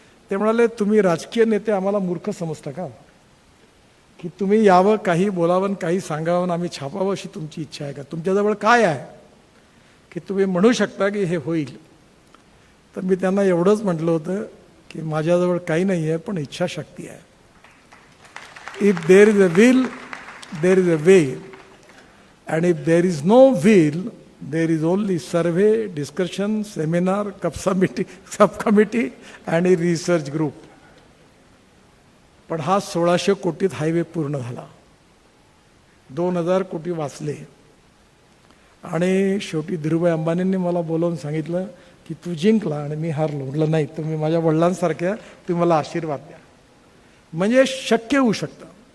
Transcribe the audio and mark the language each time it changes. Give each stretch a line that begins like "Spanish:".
Marathi: ते म्हणाले तुम्ही राजकीय नेते आम्हाला मूर्ख समजता का, की तुम्ही यावं, काही बोलावं, काही सांगावं, आम्ही छापावं अशी तुमची इच्छा आहे का? तुमच्याजवळ काय आहे की तुम्ही म्हणू शकता की हे होईल? तर मी त्यांना एवढंच म्हटलं होतं की माझ्याजवळ काही नाही आहे, पण इच्छाशक्ती आहे.
English: If there is a will, there is a way. And if there is no will, there is only survey, discussion, seminar, subcommittee and a research group.
Marathi: पण हा 1600 कोटीत हायवे पूर्ण झाला, 2000 कोटी वाचले. आणि शेवटी धीरूभाई अंबानींनी मला बोलवून सांगितलं की तू जिंकला आणि मी हारलो. म्हटलं नाही, तुम्ही माझ्या वडिलांसारख्या, तुम्ही मला आशीर्वाद द्या. म्हणजे शक्य होऊ शकतं.